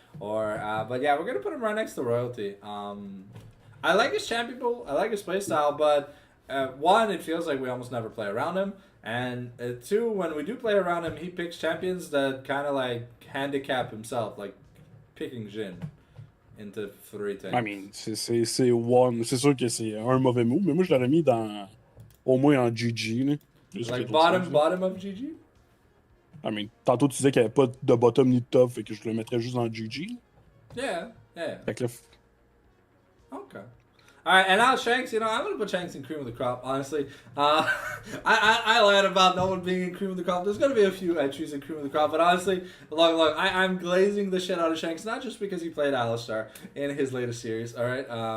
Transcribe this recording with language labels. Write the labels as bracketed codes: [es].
[en] But yeah, we're gonna put him right next to Royalty. I like his champion pool. I like his playstyle, but one, it feels like we almost never play around him, and two, when we do play around him, he picks champions that kind of like handicap himself, like picking Jhin into 3 tanks. I mean, c'est one. [fr] C'est sûr que c'est un mauvais move, mais moi je l'aurais mis au moins en GG. Là. [en] Like bottom of GG? I mean, [fr] tantôt tu disais qu'il n'y avait pas de bottom ni de top, fait que je le mettrais juste en GG. [en] Yeah. [fr] Fait que là, [en] okay. Alright, and now Shanks, you know, I'm gonna put Shanks in cream of the crop, honestly. I lied about no one being in cream of the crop. There's gonna be a few entries in cream of the crop, but honestly, look, I'm glazing the shit out of Shanks, not just because he played Alistar in his latest series, alright?